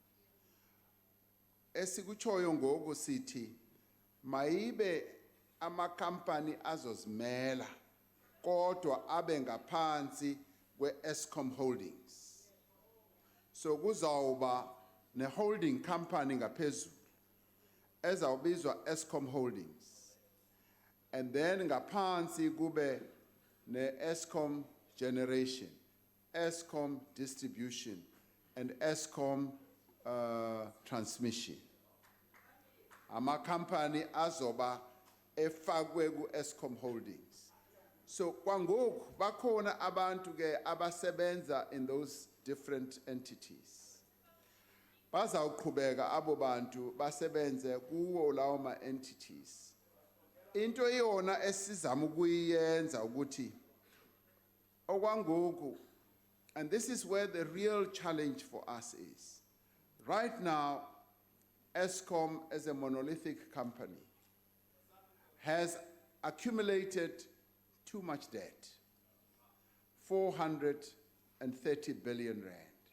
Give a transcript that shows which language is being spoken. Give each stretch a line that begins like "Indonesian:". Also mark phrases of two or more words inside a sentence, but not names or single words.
Xhosa: Esikutshoyo ngoku sithi mayibe amakampani azozimela kodwa abe ngaphansi kwe-Eskom Holdings. So kuzawuba ne-holding company ngaphezulu ezawubizwa Eskom Holdings,
English: and then
Xhosa: ngaphansi kube ne-Eskom Generation, Eskom Distribution, and Eskom Transmission. Amakampani azoba efakwe ku-Eskom Holdings. So kwangoku bakhona abantu ke abasebenza
English: in those different entities.
Xhosa: Bazawuqhubeka abo bantu basebenze kuwo lawo ma-entities. Into iyona esizama ukuyenza ukuthi okwangoku,
English: and this is where the real challenge for us is. Right now, Eskom as a monolithic company has accumulated too much debt, 430 billion rand.